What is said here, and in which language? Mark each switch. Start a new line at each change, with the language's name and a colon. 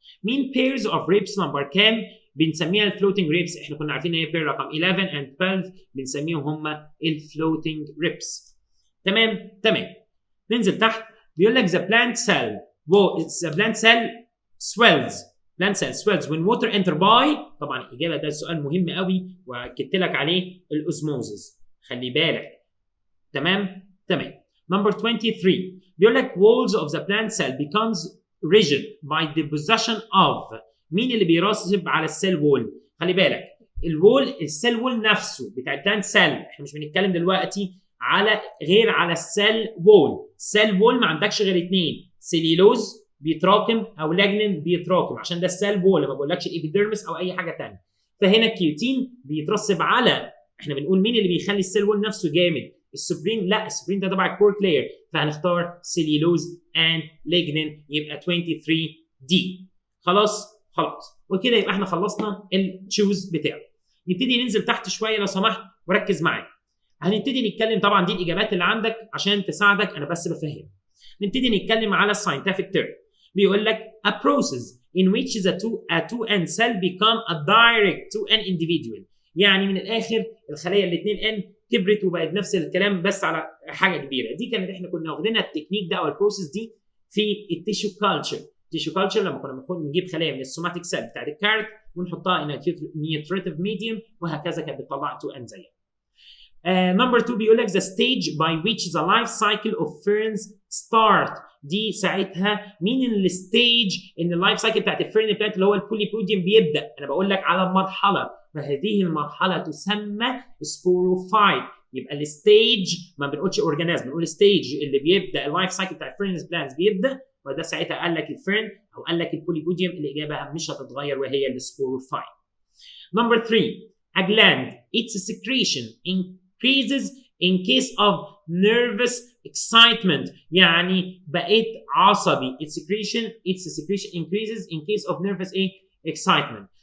Arabic: مين
English: pairs of ribs
Arabic: نمبر كام؟ بنسميها الفلوتنج ريبس. احنا كنا عارفين ان هي بير رقم 11 and 12 بنسميهم هم الفلوتنج ريبس. تمام. ننزل تحت بيقول لك
English: the plant cell swells when water enter by.
Arabic: طبعا الاجابه ده سؤال مهم قوي واكدت لك عليه، الاوزموزز، خلي بالك. تمام.
English: Number 23
Arabic: بيقول لك
English: walls of the plant cell becomes rigid by the possession of.
Arabic: مين اللي بيراقب على السيل وول؟ خلي بالك الوول، السيل وول نفسه بتاع البلانت سيل، احنا مش بنتكلم دلوقتي على غير على السيل وول. السيل وول ما عندكش غير اثنين، سيليلوز بيتراكم او لاجنين بيتراكم، عشان ده السيل وول، ما بقولكش الابيديرمس او اي حاجه ثانيه. فهنا الكيوتين بيترسب على، احنا بنقول مين اللي بيخلي السيل وول نفسه جامد؟ السبرين؟ لا، السبرين ده تبع الكورك لاير، فهنختار سيليلوز اند ليجنين، يبقى 23 دي. خلاص وكده يبقى احنا خلصنا التشوز بتاعه. نبتدي ننزل تحت شويه لو سمحت وركز معايا. هنبتدي نتكلم، طبعا دي الاجابات اللي عندك عشان تساعدك، انا بس بفهم. نبتدي نتكلم على الساينتفك تيرم. بيقول لك
English: a process in which a 2n cell become a direct 2n individual.
Arabic: يعني من الاخر الخليه ال 2n كبرت وبقت نفس الكلام بس على حاجه كبيره. دي كانت احنا كنا واخدينها التكنيك ده او البروسيس دي في التيشو كلتشر. التيشو كلتشر لما كنا بنجيب خلايا من السوماتيك سيل بتاعت الكارت ونحطها
English: in a nutritive medium،
Arabic: وهكذا كانت بتطلع 2n زيها.
English: Number 2
Arabic: بيقول لك
English: the stage by which the life cycle of ferns start.
Arabic: دي ساعتها مين الستيج ان اللايف سايكل بتاعت الفيرن بلانت اللي هو البوليبوديوم بيبدا؟ انا بقول لك على مرحله، فهذه المرحله تسمى سبوروفايت. يبقى الستيج ما بنقولش اورجانيزم، بنقول ستيج اللي بيبدا اللايف سايكل بتاع الفيرن بلانت بيبدا، وده ساعتها قال لك الفيرن او قال لك البوليبوديوم. الاجابه مش هتتغير وهي السبوروفايت.
English: Number 3 a gland its secretion increases in case of nervous excitement.
Arabic: يعني بقيت عصبي.
English: its secretion increases in case of nervous excitement.